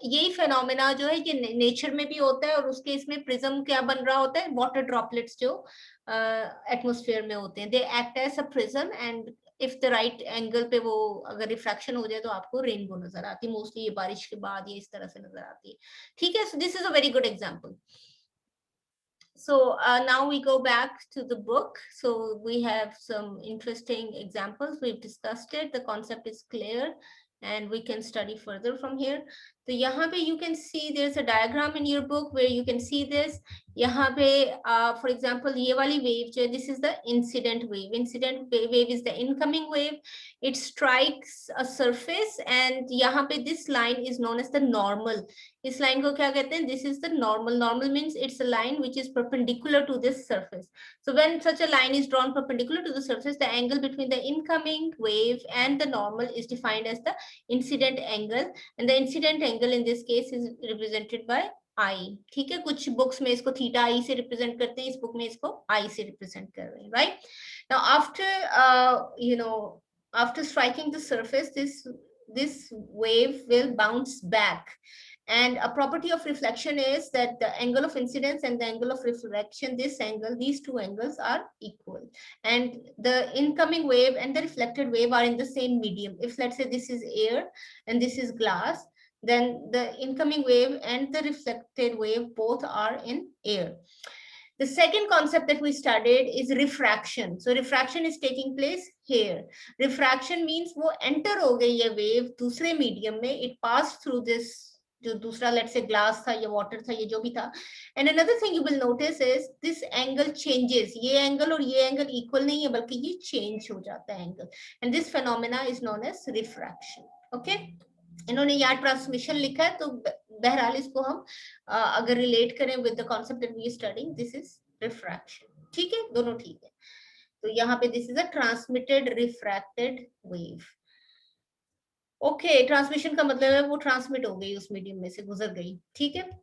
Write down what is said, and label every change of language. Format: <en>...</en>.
<hi>यही फेनोमेना जो है ये नेचर में भी होता है, और उसके इसमें प्रिज्म क्या बन रहा होता है, वाटर ड्रॉपलेट्स जो एटमोस्फेयर में होते हैं,</hi> <en>they act as a prism, and if the right angle</en> <hi>पे वो अगर रिफ्रैक्शन हो जाए तो आपको रेनबो नजर आती है. मोस्टली ये बारिश के बाद ये इस तरह से नजर आती है. ठीक है,</hi> <en>So this is a very good example. So now we go back to the book. So we have some interesting examples. We've discussed it. The concept is clear and we can study further from here. So</en> <hi>यहाँ पे</hi> <en>you can see there's a diagram in your book where you can see this.</en> <hi>यहाँ पे</hi> <en>for example</en> <hi>ये वाली</hi> <en>wave</en> <hi>जो है,</hi> <en>this is the incident wave. Incident wave is the incoming wave. It strikes a surface and</en> <hi>यहाँ पे</hi> <en>this line is known as the normal.</en> <hi>इस line को क्या कहते हैं?</hi> <en>This is the normal. Normal means it's a line which is perpendicular to this surface. So when such a line is drawn perpendicular to the surface, the angle between the incoming wave and the normal is defined as the incident angle, and the incident angle in this case is represented by I.</en> <hi>ठीक है, कुछ books में इसको theta आई से represent करते हैं, इस book में इसको आई से रिप्रेजेंट कर रहे हैं,</hi> <en>Right? Now after after striking the surface, this wave will bounce back. And a property of reflection is that the angle of incidence and the angle of reflection, this angle, these two angles are equal. And the incoming wave and the reflected wave are in the same medium. If let's say this is air and this is glass, then the incoming wave and the reflected wave both are in air. The second concept that we studied is refraction. So refraction is taking place here. Refraction means</en> <hi>वो enter हो गई ये wave दूसरे medium में,</hi> <en>it passed through this</en> <hi>जो दूसरा</hi> <en>let's say</en> <hi>glass था या water था, ये जो भी था.</hi> <en>And another thing you will notice is this angle changes.</en> <hi>ये angle और ये angle equal नहीं है, बल्कि ये change हो जाता है angle.</hi> <en>And this phenomena is known as refraction. Okay?</en> <hi>इन्होंने यहाँ ट्रांसमिशन लिखा है, तो बहरहाल इसको हम अगर रिलेट करें</hi> <en>With the concept that we studying, this is refraction.</en> <hi>ठीक है, दोनों ठीक है. तो यहाँ पे</hi> <en>This is a transmitted refracted wave.</en> <hi>Okay, transmission का मतलब है वो ट्रांसमिट हो गई, उस मीडियम में से गुजर गई. ठीक है.</hi>